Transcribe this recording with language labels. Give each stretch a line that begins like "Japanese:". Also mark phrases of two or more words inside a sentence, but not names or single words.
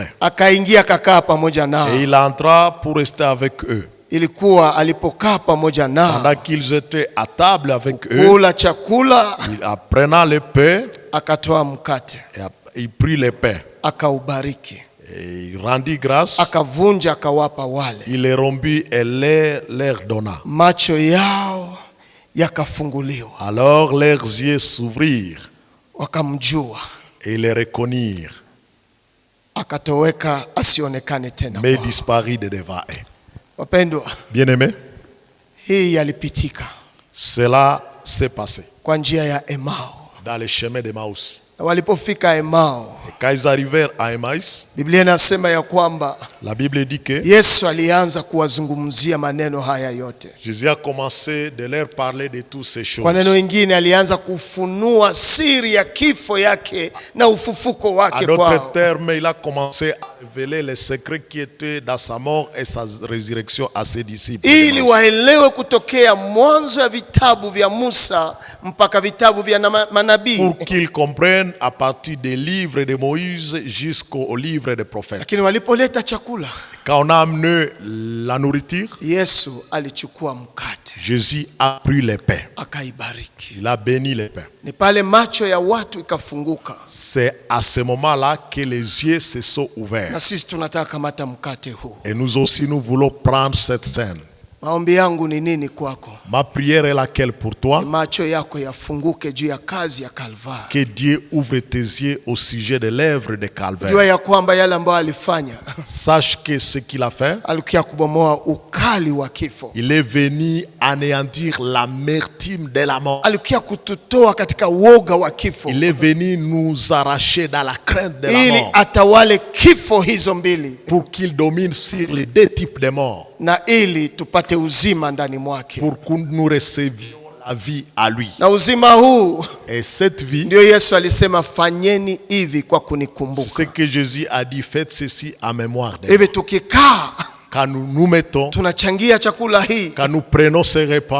Swahili: Akaingia akakaa pamoja nao.
French: Et il entra pour rester avec eux.
Swahili: Ilikuwa alipokaa pamoja nao,
French: Pendant qu'ils étaient à table avec eux,
Swahili: kula chakula,
French: prenant le pain,
Swahili: akatoa mkate,
French: il prit le pain.
Swahili: akaubariki,
French: Et il rendit grâce.
Swahili: akavunja, akawapa wale.
French: Il les rompit et leur donna.
Swahili: Macho yao yakafunguliwa,
French: Alors leurs yeux s'ouvrirent
Swahili: wakamjua,
French: et ils les reconnurent,
Swahili: akatoweka asionekane tena.
French: mais disparut de devant eux.
Swahili: Wapendwa,
French: Bien-aimés,
Swahili: hii yalipitika
French: cela s'est passé
Swahili: kwa njia ya Emau.
French: dans le chemin d'Emmaüs.
Swahili: Na walipofika Emau,
French: Et quand ils arrivèrent à Emmaüs,
Swahili: Biblia inasema ya kwamba
French: la Bible dit que
Swahili: Yesu alianza kuwazungumzia maneno haya yote.
French: Jésus a commencé de leur parler de toutes ces choses.
Swahili: Kwa neno lingine, alianza kufunua siri ya kifo yake na ufufuko
French: En
Swahili: wake
French: d'autres
Swahili: kwao,
French: termes, il a commencé à révéler les secrets qui étaient dans sa mort et sa résurrection à ses disciples.
Swahili: ili waelewe kutokea mwanzo ya vitabu vya Musa mpaka vitabu vya manabii.
French: Pour qu'ils comprennent à partir des livres de Moïse jusqu'au livre des prophètes.
Swahili: Lakini walipoleta chakula,
French: Quand on a amené la nourriture,
Swahili: Yesu alichukua mkate,
French: Jésus a pris les pains.
Swahili: akaibariki.
French: Il a béni les pains.
Swahili: Ni pale macho ya watu ikafunguka,
French: C'est à ce moment-là que les yeux se sont
Swahili: na
French: ouverts.
Swahili: sisi tunataka kamata mkate huu.
French: Et nous aussi, nous voulons prendre cette scène.
Swahili: Maombi yangu ni nini kwako?
French: Ma prière est laquelle pour toi?
Swahili: Macho yako yafunguke juu ya kazi ya Kalvari.
French: Que Dieu ouvre tes yeux au sujet de l'œuvre de
Swahili: Jua
French: Calvaire.
Swahili: ya kwamba yale ambayo alifanya,
French: Sache que ce qu'il a fait,
Swahili: alikia kubomoa ukali wa kifo,
French: il est venu anéantir l'amertume de la mort.
Swahili: alikia kututoa katika woga wa kifo,
French: Il est venu nous arracher dans la crainte de la
Swahili: ili
French: mort,
Swahili: atawale kifo hizo mbili,
French: pour qu'il domine sur les deux types de morts,
Swahili: na ili tupate uzima ndani mwake.
French: pour que nous recevions la vie à lui.
Swahili: Na uzima huu
French: Et cette vie,
Swahili: ndio Yesu alisema, fanyeni hivi kwa
French: c'est ce
Swahili: kunikumbuka.
French: que Jésus a dit, faites ceci en mémoire de moi.
Swahili: Hivi tukikaa
French: Quand nous nous mettons,
Swahili: tunachangia chakula hii,
French: quand nous prenons ce repas,